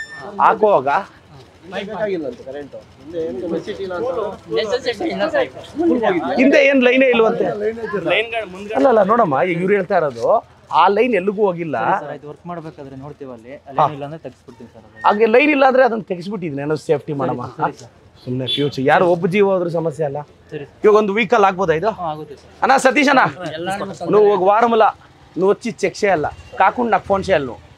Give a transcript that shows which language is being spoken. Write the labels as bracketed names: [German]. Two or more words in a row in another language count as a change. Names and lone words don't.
[Kannada] ಹಾಕುವಾಗ ಹಿಂದೆ ಏನು ಲೈನೇ ಇಲ್ವಂತೆ. ಅಲ್ಲ ನೋಡಮ್ಮ, ಇವ್ರು ಹೇಳ್ತಾ ಇರೋದು ಆ ಲೈನ್ ಎಲ್ಲಿಗೂ ಹೋಗಿಲ್ಲ. ವರ್ಕ್ ಮಾಡ್ಬೇಕಾದ್ರೆ ನೋಡ್ತೀವಿ ಅಲ್ಲಿ ಇಲ್ಲ ಅಂದ್ರೆ ತೆಗಿಸ್ಬಿಡ್ತೀನಿ ಸರ್. ಹಾಗೆ ಲೈನ್ ಇಲ್ಲ ಅಂದ್ರೆ ಅದನ್ನ ತೆಗಿಸ್ಬಿಟ್ಟಿದ್ದೀನಿ. ಏನೋ ಸೇಫ್ಟಿ ಮಾಡಮ್ಮ. ಸುಮ್ಮನೆ ಫ್ಯೂಚರ್ ಯಾರು ಒಬ್ಬ ಜೀವ ಹೋದ್ರೂ ಸಮಸ್ಯೆ ಅಲ್ಲ. ಇವಾಗ ಒಂದು ವೀಕಲ್ಲಿ ಆಗ್ಬೋದಾ ಇದು? [Telugu] అన్నా సతీష్ అన్న నువ్వు ఒక వారంలో నువ్వు వచ్చి చెక్ చేయాలా కాకుండా నాకు ఫోన్ చేయాలి నువ్వు.